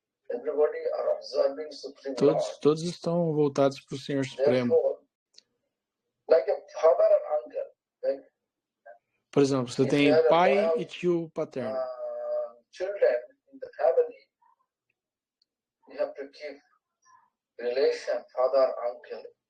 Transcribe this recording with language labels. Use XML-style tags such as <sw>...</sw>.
<en>Everybody are observing Supreme Lord.</en> <pt>Todos estão voltados para o Senhor Supremo.</pt> <en>Like a father and uncle, right?</en> <pt>Por exemplo, você tem pai e tio paterno.</pt> <en>Children in the family, you have to keep relation father uncle.</en>